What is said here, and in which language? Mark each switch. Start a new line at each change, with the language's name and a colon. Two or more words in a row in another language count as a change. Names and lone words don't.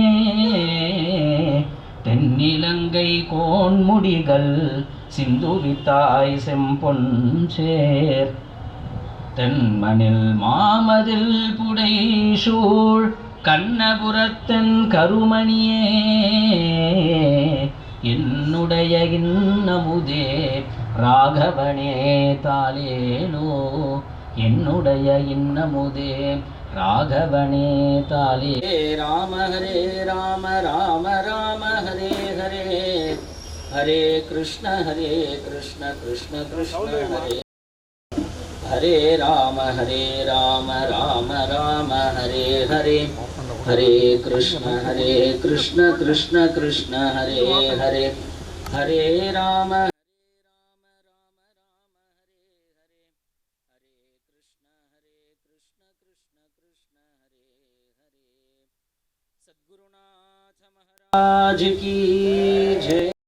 Tamil: தென்னிலங்கை கோன்முடிகள் சிந்துவித்தாய் செம்பொன் சேர், தென்மணில் மாமதில் புடை சூழ் கண்ணபுரத்தன் கருமணியே, என்னுடைய இன்னமுதே ராகவனே தாலேலோ, என்னுடைய இன்னமுதே ராகவனே தாலே.
Sanskrit: राम हरे राम राम राम हरे हरे, हरे कृष्ण कृष्ण कृष्ण हरे हरे राम राम राम हरे हरे, हरे कृष्ण कृष्ण कृष्ण हरे हरे, हरे राम
Hindi: सद्गुरुनाथ महाराज की जय।